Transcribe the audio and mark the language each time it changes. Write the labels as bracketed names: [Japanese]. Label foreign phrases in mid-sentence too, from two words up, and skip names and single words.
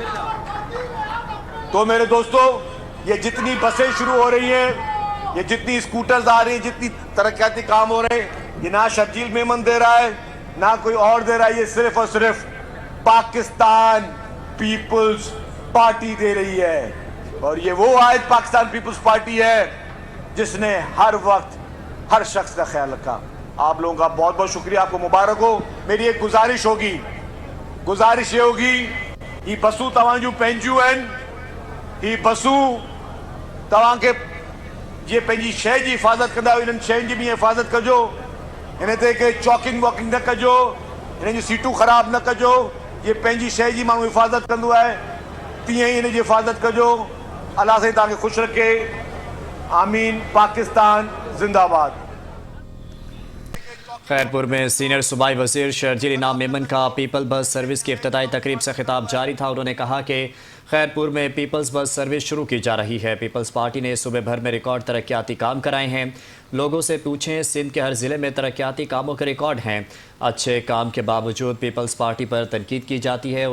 [Urdu] تو میرے دوستوں، یہ جتنی بسیں شروع ہو رہی ہیں، یہ جتنی اسکوٹرز آ رہی ہیں، جتنی ترقیاتی کام ہو رہے ہیں، یہ نہ شرجیل میمن دے رہا ہے نہ کوئی اور دے رہا ہے، یہ صرف اور صرف پاکستان پیپلز پارٹی دے رہی ہے. اور یہ وہ آج پاکستان پیپلز پارٹی ہے جس نے ہر وقت ہر شخص کا خیال رکھا. آپ لوگوں کا بہت بہت شکریہ، آپ کو مبارک ہو. میری ایک گزارش یہ ہوگی [Sindhi] ही बसू तव्हां जूं पंहिंजियूं आहिनि, ही बसू तव्हां खे जीअं पंहिंजी शइ जी हिफ़ाज़त कंदा आहियो, इन्हनि शयुनि जी बि हिफ़ाज़त कजो। हिन ते के चॉकिंग वॉकिंग न कजो, हिन जी सीटूं ख़राब न कजो। ये पंहिंजी शइ जी माण्हू हिफ़ाज़त कंदो आहे, तीअं ई हिन जी हिफ़ाज़त कजो। अल्लाह साईं तव्हांखे ख़ुशि रखे। [Urdu] آمین۔ پاکستان زندہ باد. خیرپور میں سینیئر صوبائی وزیر شرجیل انعام میمن کا پیپل بس سروس کی افتتاحی تقریب سے خطاب جاری تھا. انہوں نے کہا کہ خیرپور میں پیپلز بس سروس شروع کی جا رہی ہے. پیپلز پارٹی نے صوبے بھر میں ریکارڈ ترقیاتی کام کرائے ہیں۔ لوگوں سے پوچھیں، سندھ کے ہر ضلعے میں ترقیاتی کاموں کے ریکارڈ ہیں. اچھے کام کے باوجود پیپلز پارٹی پر تنقید کی جاتی ہے.